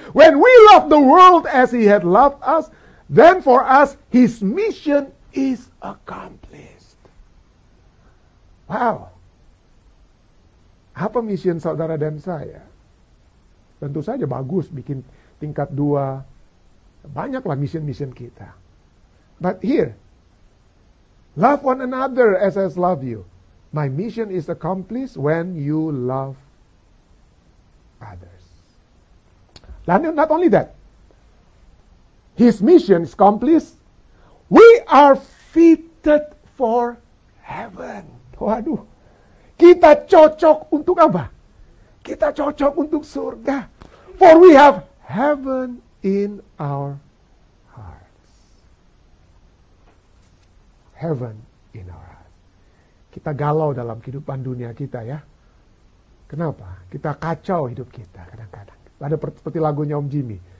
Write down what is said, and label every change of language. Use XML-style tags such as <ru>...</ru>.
<en>When we love the world as He had loved us, then for us His mission is accomplished. Wow.</en> <id>Apa mission saudara dan saya? Tentu saja bagus bikin tingkat 2. Banyaklah mission-mission kita.</id> <en>But here, love one another as I love you. My mission is accomplished when you love others. And not only that, His mission is accomplished. We are fitted for heaven.</en> <id>Waduh, kita cocok untuk apa? Kita cocok untuk surga.</id> <en>For we have heaven in our hearts. Heaven in our hearts.</en> <id>Kita galau dalam kehidupan dunia kita ya. Kenapa? Kita kacau hidup kita kadang-kadang. Ada seperti lagunya Om Jimmy.</id>